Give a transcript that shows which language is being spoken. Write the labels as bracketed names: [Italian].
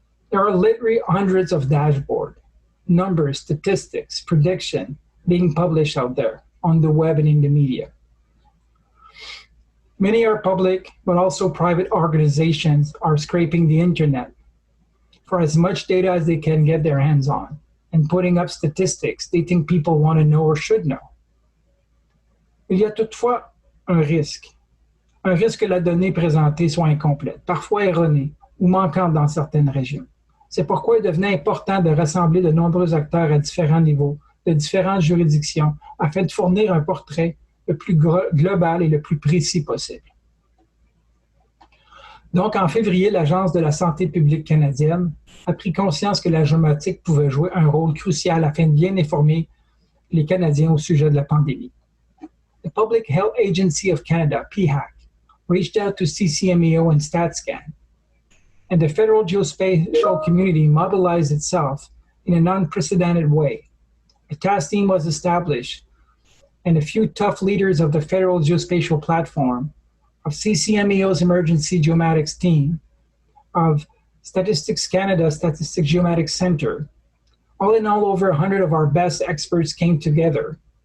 [English] There are literally hundreds of dashboards, numbers, statistics, prediction being published out there on the web and in the media. Many are public, but also private organizations are scraping the internet for as much data as they can get their hands on and putting up statistics they think people want to know or should know. [French] Il y a toutefois un risque que la donnée présentée soit incomplète, parfois erronée ou manquante dans certaines régions. C'est pourquoi il devenait important de rassembler de nombreux acteurs à différents niveaux, de différentes juridictions, afin de fournir un portrait le plus global et le plus précis possible. Donc, en février, l'Agence de la santé publique canadienne a pris conscience que la géomatique pouvait jouer un rôle crucial afin de bien informer les Canadiens au sujet de la pandémie. [English] The Public Health Agency of Canada, PHAC, reached out to CCMEO and StatScan, and the federal geospatial community mobilized itself in an unprecedented way. A task team was established, and a few tough leaders of the federal geospatial platform, of CCMEO's emergency geomatics team, of Statistics Canada Statistics Geomatics Center, all in all, over 100 of our best experts came together